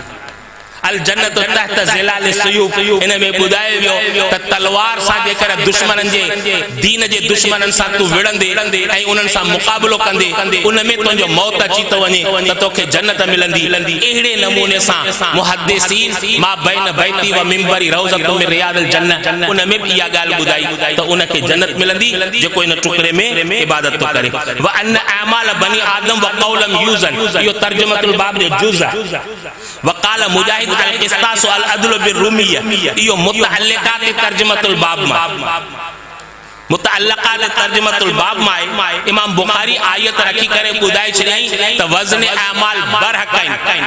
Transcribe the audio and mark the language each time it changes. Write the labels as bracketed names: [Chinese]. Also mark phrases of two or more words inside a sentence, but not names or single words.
[Arabic] الجنة تحت ظلال السيوف [Sindhi] इन में बुधायो वियो त तलवार सां जेकर दुश्मनन जे दीन जे दुश्मनन सां तू विड़ंदे ऐं उन्हनि सां मुक़ाबलो कंदे उन में तुंहिंजो मौत अची तो वञे त तोखे जन्नत मिलंदी। अहिड़े नमूने सां मुहद्दिसीन [Arabic] ما بين بيتي ومنبري روضة من رياض الجنة [Sindhi] उन में इहा ॻाल्हि ॿुधाई त उनखे जन्नत मिलंदी जेको इन टुकड़े में इबादत तो करे। [Arabic] وأن أعمال بني آدم وقولهم يوزن इहो ترجمة الباب [Sindhi] जो जुज़ आहे। [Arabic] وقال مجاهد القسطاس العدل بالرومية [Sindhi] इहो [Arabic] متعلقات ترجمة الباب [Sindhi] में [Arabic] متعلقات ترجمة الباب [Sindhi] में इमाम बुखारी आयत रखी करे ॿुधाए छॾियईं त वज़न अमाल बरहक़ आहिनि।